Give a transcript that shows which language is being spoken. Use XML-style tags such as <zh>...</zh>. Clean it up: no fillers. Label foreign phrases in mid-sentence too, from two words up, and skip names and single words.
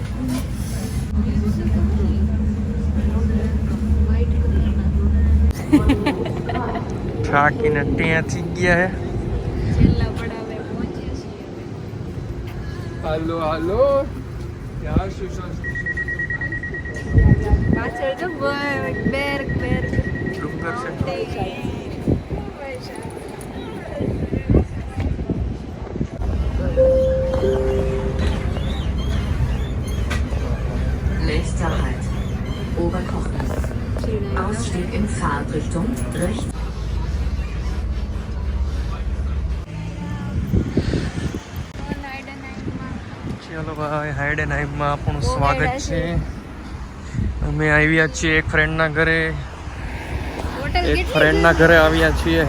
<gu>થાકીને ત્યાંથી ગયા હે. છેલ્લા પડાવે પહોંચ્યા છીએ. હાલો હાલો. પાછળ જો બેર્ગ ડુંગર છે.</gu> <de>Nächster Halt. Oberkochen. Ausstieg in Fahrtrichtung rechts.</de> <gu>ચાલો ભાઈ, હાઈડ એન્ડ હાઈડમાં આપણું સ્વાગત છે. અમે આવ્યા છીએ એક ફ્રેન્ડના ઘરે. એક ફ્રેન્ડના ઘરે આવ્યા છીએ.</gu>